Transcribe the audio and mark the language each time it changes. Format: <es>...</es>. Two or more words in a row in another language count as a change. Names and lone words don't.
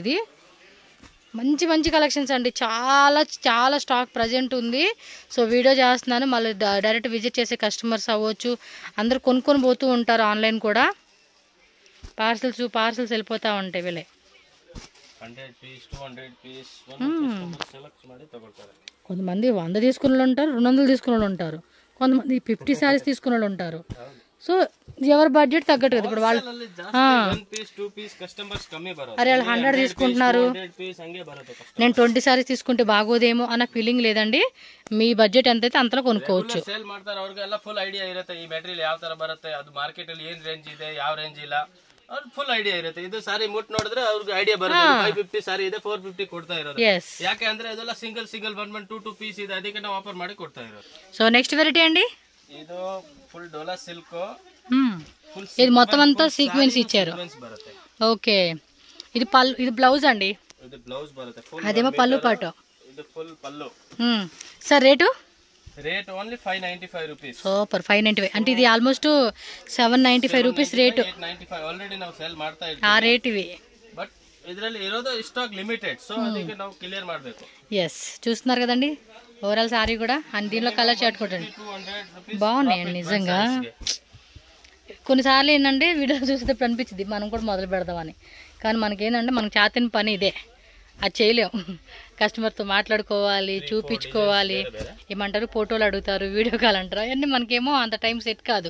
<te>ఇది మంచి కలెక్షన్స్ అండి. చాలా</te> <en>stock present</en> <te>ఉంది. సో వీడియో చేస్తున్నాను, మళ్ళీ</te> <en>direct visit</en> <te>చేసే కస్టమర్స్ అవ్వచ్చు, అందరు కొనుక్కొని పోతూ ఉంటారు. ఆన్లైన్ కూడా పార్సల్స్ వెళ్ళిపోతూ ఉంటాయి. వీళ్ళే</te> <en>100 piece 200 piece select</en> <kn>ಮಾಡಿ ತಗೊಳ್ತಾರೆ.</kn> <te>కొంతమంది 100 తీసుకున్న వాళ్ళు ఉంటారు, 200 తీసుకున్న వాళ్ళు ఉంటారు, కొంతమంది 50 శారీస్ తీసుకున్న వాళ్ళు ఉంటారు. సో ఎవరి బడ్జెట్ తగ్గట్టు కదా. ఇప్పుడు వాళ్ళు అరే వాళ్ళు 100 తీసుకుంటున్నారు, నేను 20 శారీస్ తీసుకుంటే బాగోదేమో అన్న ఫీలింగ్ లేదండి. మీ బడ్జెట్ ఎంతైతే అంతలో కొనుక్కోవచ్చు.</te> <kn>ಸೇಲ್ ಮಾಡ್ತಾರೆ ಅವ್ರಿಗೆಲ್ಲ</kn> <en>full idea</en> <kn>ಇರುತ್ತೆ. ಈ ಮೆಟೀರಿಯಲ್ ಯಾವ ತರ ಬರುತ್ತೆ, ಅದು ಮಾರ್ಕೆಟ್ ಅಲ್ಲಿ ಏನ್ ರೇಂಜ್ ಇದೆ, ಯಾವ ರೇಂಜ್ ಇಲ್ಲ, ಅವ್ರಿಗೆ</kn> <en>full idea</en> <kn>ಇರುತ್ತೆ. ಇದು ಸಾರಿ ಮುಟ್ ನೋಡಿದ್ರೆ ಅವ್ರಿಗೆ ಐಡಿಯಾ ಬರುತ್ತೆ. 550 ಸಾರಿ ಇದೆ 450 ಕೊಡ್ತಾ ಇರೋದು. ಯಾಕೆ ಅಂದ್ರೆ ಅದೆಲ್ಲ</kn> <en>single 2 piece</en> <kn>ಇದೆ, ಅದಕ್ಕೆ ನಾವು ಆಫರ್ ಮಾಡಿ ಕೊಡ್ತಾ ಇರೋದು.</kn> <en>so next variety</en> <te>అండి,</te> <kn>ಇದು</kn> <en>full dola silk.</en> <te>ఇది మొత్తం అంతా సీక్వెన్స్ ఇచ్చారు. ఓకే, ఇది పళ్ళు, ఇది బ్లౌజ్ అండి. ఇది బ్లౌజ్ బರುತ್ತೆ, అదేమో పళ్ళు పాటు. ఇది ఫుల్ పళ్ళు. సార్ రేటు</te> <en>only 595 rupees.</en> <te>సూపర్, 595 అంటే ఇది</te> <en>almost 795 rupees</en> <te>రేటు.</te> <kn>895 ఆల్రెడీ ನಾವು ಸೇಲ್ ಮಾಡ್ತಾ ಇದ್ದೀವಿ.</kn> <te>ఆ రేట్ ఇవి.</te> <kn>బట్ ಇದರಲ್ಲಿ ಇರೋದು</kn> <en>stock limited,</en> <kn>ಸೊ ಅದಕ್ಕೆ ನಾವು ಕ್ಲಿಯರ್ ಮಾಡಬೇಕು.</kn> <te>ఎస్ చూస్తున్నారు కదండి</te> <en>overall saree</en> <te>కూడా, అండ్ దీనిలో</te> <en>color chart</en> <te>కూడా బాగున్నాయండి నిజంగా. కొన్నిసార్లు ఏంటంటే వీడియో చూసేటప్పుడు అనిపించింది మనం కూడా మొదలు పెడదామని, కానీ మనకేంటంటే మనకు చేతన పని ఇదే, అది చేయలేం. కస్టమర్తో మాట్లాడుకోవాలి, చూపించుకోవాలి, ఏమంటారు ఫోటోలు అడుగుతారు,</te> <en>video call</en> <te>అంటారు, అవన్నీ మనకేమో అంత</te> <en>time set</en> <te>కాదు.</te>